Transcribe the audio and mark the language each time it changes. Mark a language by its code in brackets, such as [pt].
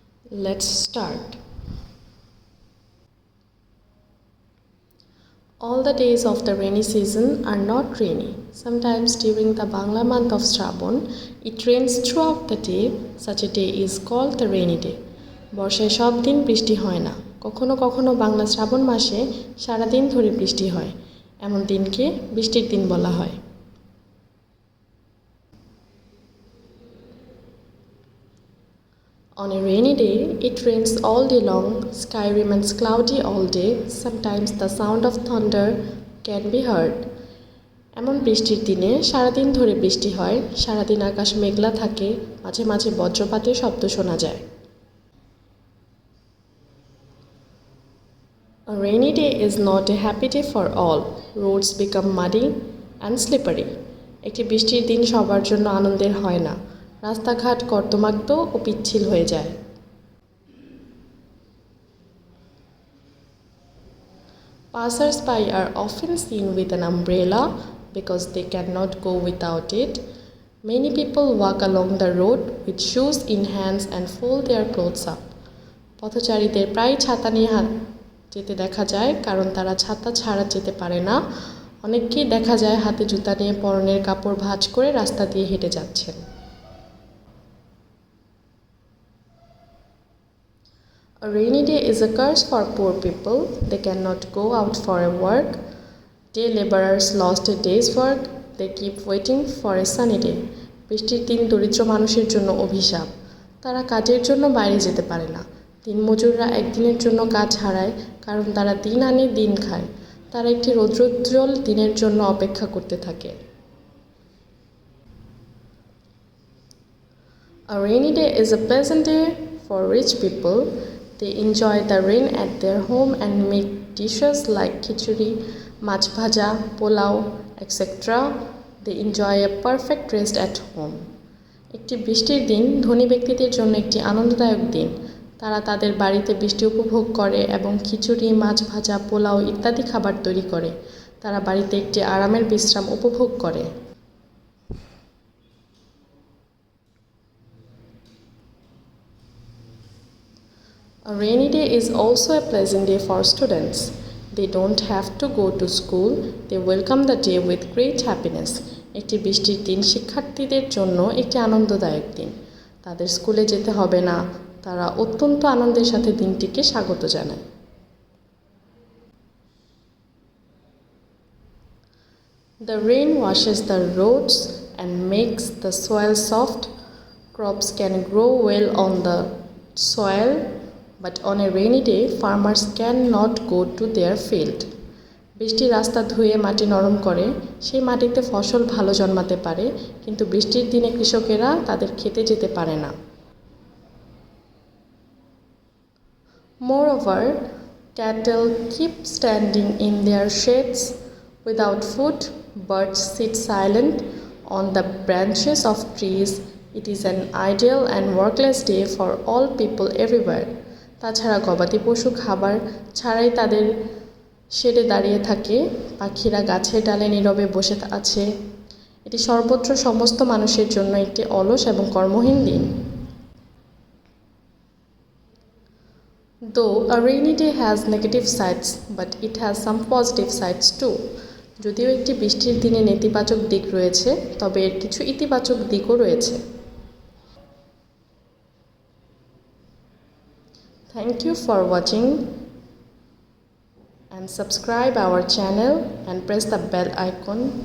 [en] Let's start. All the days of the rainy season are not rainy. Sometimes during the Bangla month of Shravan, it rains throughout the day. Such a day is called the rainy day. [bn] বর্ষায় সব দিন বৃষ্টি হয় না। কখনো কখনো বাংলা শ্রাবণ মাসে সারা দিন ধরে বৃষ্টি হয়। এমন দিনকে বৃষ্টির দিন বলা হয়। [en] On a rainy day, it rains all day long. Sky remains cloudy all day. Sometimes the sound of thunder can be heard. [bn] এমন বৃষ্টির দিনে সারাদিন ধরে বৃষ্টি হয়। সারাদিন আকাশ মেঘলা থাকে, মাঝে মাঝে বজ্রপাতের শব্দ শোনা যায়। [en] A rainy day is not a happy day for all. Roads become muddy and slippery. [bn] একটি বৃষ্টির দিন সবার জন্য আনন্দের হয় না। রাস্তাঘাট কর্দমাক্ত ও পিচ্ছিল হয়ে যায়। [en] Passers-by are often seen with an umbrella because they cannot go without it. Many people walk along the road with shoes in hands and fold their clothes up. [bn] পথচারীদের প্রায় ছাতা নিয়ে যেতে দেখা যায়, কারণ তারা ছাতা ছাড়া যেতে পারে না। অনেককেই দেখা যায় হাতে জুতা নিয়ে পরনের কাপড় ভাঁজ করে রাস্তা দিয়ে হেঁটে যাচ্ছেন। [en] A rainy day is a curse for poor people. They cannot go out for a work. Day laborers lost a day's work. They keep waiting for a sunny day. [bn] বৃষ্টির দিন দরিদ্র মানুষের জন্য অভিশাপ। তারা কাজের জন্য বাইরে যেতে পারে না। দিনমজুররা একদিনের জন্য কাজ হারায়, কারণ তারা দিন আনে দিন খায়। তারা একটি রৌদ্রোজ্জ্বল দিনের জন্য অপেক্ষা করতে থাকে। [en] A rainy day is a pleasant day for rich people. They enjoy the rain at their home and make dishes like khichdi, mach bhaja, pulao, etc. They enjoy a perfect rest at home. [bn] একটি বৃষ্টির দিন ধনী ব্যক্তিদের জন্য একটি আনন্দদায়ক দিন। তারা তাদের বাড়িতে বৃষ্টি উপভোগ করে এবং খিচুড়ি, মাছ ভাজা, পোলাও ইত্যাদি খাবার তৈরি করে। তারা বাড়িতে একটি আরামের বিশ্রাম উপভোগ করে। [en] A rainy day is also a pleasant day for students. They don't have to go to school. They welcome the day with great happiness. [bn] একটি বৃষ্টির দিন শিক্ষার্থীদের জন্য একটি আনন্দদায়ক দিন। তাদের স্কুলে যেতে হবে না। তারা অত্যন্ত আনন্দের সাথে দিনটিকে স্বাগত জানায়। [en] The rain washes the roads and makes the soil soft. Crops can grow well on the soil, but on a rainy day, farmers cannot go to their field. [bn] বৃষ্টি রাস্তা ধুয়ে মাটি নরম করে, সেই মাটিতে ফসল ভালো জন্মাতে পারে, কিন্তু বৃষ্টির দিনে কৃষকেরা তাদের খেতে যেতে পারে না। [en] Moreover, cattle keep standing in their sheds without food. Birds sit silent on the branches of trees. It is an ideal and workless day for all people everywhere. [bn] তাছাড়া গবাদি পশু খাবার ছাড়াই তাদের শেডে দাঁড়িয়ে থাকে। পাখিরা গাছের ডালে নীরবে বসে আছে। এটি সর্বত্র সমস্ত মানুষের জন্য একটি অলস এবং কর্মহীন দিন। [en] Though a rainy day has negative sides, but it has some positive sides too. [bn] যদিও একটি বৃষ্টির দিনে নেতিবাচক দিক রয়েছে, তবে এর কিছু ইতিবাচক দিকও রয়েছে। [en] Thank you for watching and subscribe our channel and press the bell icon.